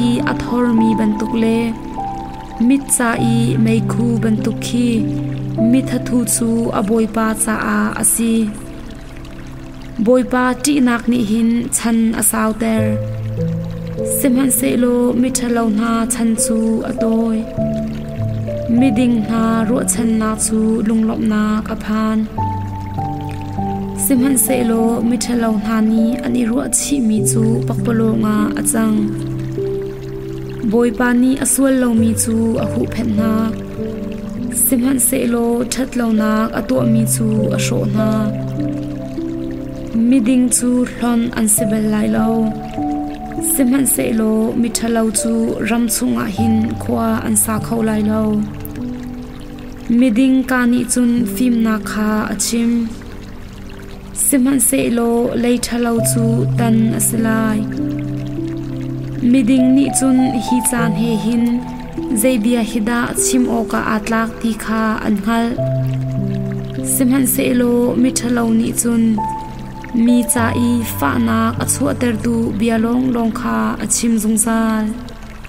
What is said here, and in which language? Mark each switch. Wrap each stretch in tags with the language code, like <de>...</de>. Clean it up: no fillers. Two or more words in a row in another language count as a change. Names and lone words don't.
<hmr>athor mi bantuk le mit cha i meikhu bantuk khi mithathu chu aboipa cha a asi boipa ti nak ni hin chan asaw ter simhan se lo mithalo na chan chu atoi miding na ro chan na chu lunglop na kaphan simhan se lo mithalo na ni ani ro chi mi chu pakpalo nga achang boipa ni aswal lo mi chu ahu phet na simhan se lo that lo nak ato mi chu asho na miding chu hlon an sibel lai lo simhan se lo mithalo chu ram chunga hin khwa an sa khau lai lo miding ka ni chun phim na kha achim simhan se lo leithalo chu tan aslai miding ni chun hi chan he hin zeibia hida chim oka atlak ti kha anhal simhan se lo mithalo ni chun mi cha i fa nak achu ter tu bialong long kha achim zungsal</hmr>